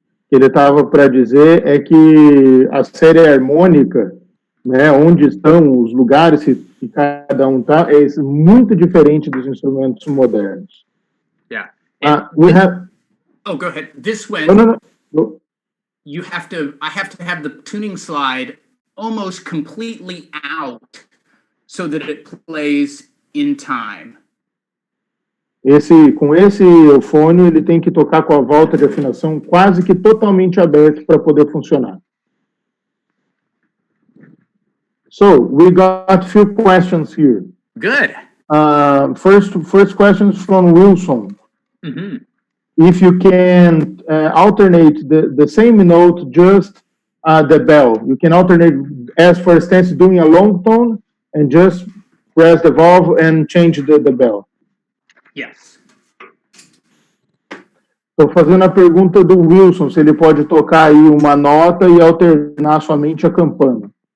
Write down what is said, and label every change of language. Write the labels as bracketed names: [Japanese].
[Portuguese] que ele estava para dizer é que a série harmônica, né, onde estão os lugares que cada um está, é muito diferente dos instrumentos modernos. [English] Yeah. We have. Oh, go ahead. This one. No. I have to have the tuning slide almost completely out so that it plays in time. [Portuguese] Com esse eufone, ele tem que tocar com a volta de afinação quase que totalmente aberta para poder funcionar. [English] So, we got a few questions here. Good. First question is from Wilson. Mm-hmm. If you can alternate the same note, just the bell. You can alternate, as for instance, doing a long tone and just press the valve and change the bell. Yes. [Portuguese] Estou fazendo a pergunta do Wilson, se ele pode tocar aí uma nota e alternar somente a campana.